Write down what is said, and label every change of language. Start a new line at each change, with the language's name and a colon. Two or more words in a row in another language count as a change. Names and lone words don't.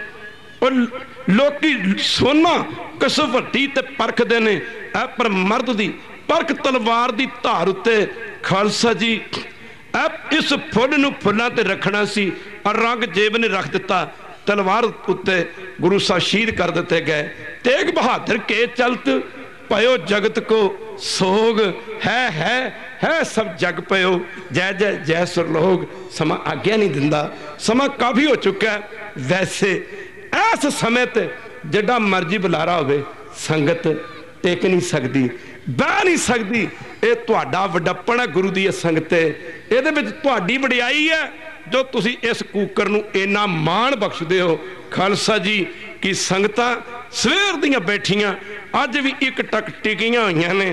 Punjabi: ਲੋਕੀ ਸੋਨਾ ਕਿਸ ਵੱਡੀ ਤੇ ਪਰਖਦੇ ਨੇ, ਪਰ ਮਰਦ ਦੀ ਪਰਖ ਤਲਵਾਰ ਦੀ ਧਾਰ ਉੱਤੇ। ਖ਼ਾਲਸਾ ਜੀ ਇਸ ਫੁੱਲ ਨੂੰ ਫੁੱਲਾਂ ਤੇ ਰੱਖਣਾ ਸੀ, ਔਰ ਰੰਗਜੇਬ ਨੇ ਰੱਖ ਦਿੱਤਾ ਤਲਵਾਰ ਉੱਤੇ, ਗੁਰੂ ਸਾਹਿਬ ਸ਼ਹੀਦ ਕਰ ਦਿੱਤੇ ਗਏ।
Braj: तेग बहादुर के चलत पयो जगत को सोग, है सब जग पयो, जय जय जय सुरलोग।
Punjabi: ਸਮਾਂ ਆਗਿਆ ਨਹੀਂ ਦਿੰਦਾ, ਸਮਾਂ ਕਾਫ਼ੀ ਹੋ ਚੁੱਕਾ ਹੈ। ਵੈਸੇ ਇਸ ਸਮੇਂ ਤੇ ਜਿੱਡਾ ਮਰਜ਼ੀ ਬੁਲਾਰਾ ਹੋਵੇ, ਸੰਗਤ ਟੇਕ ਨਹੀਂ ਸਕਦੀ, ਬਹਿ ਨਹੀਂ ਸਕਦੀ। ਇਹ ਤੁਹਾਡਾ ਵਡੱਪਣ ਹੈ ਗੁਰੂ ਕੀ ਸੰਗਤ, ਇਹ ਤੁਹਾਡੀ ਵਡਿਆਈ ਹੈ ਜੋ ਤੁਸੀਂ ਇਸ ਕੂਕਰ ਨੂੰ ਇੰਨਾ ਮਾਣ ਬਖ਼ਸ਼ਦੇ ਹੋ। ਖ਼ਾਲਸਾ ਜੀ ਕੀ ਸੰਗਤਾਂ ਸਵੇਰ ਦੀਆਂ ਬੈਠੀਆਂ ਅੱਜ ਵੀ ਇੱਕ ਟੱਕ ਟਿਕੀਆਂ ਹੋਈਆਂ ਨੇ।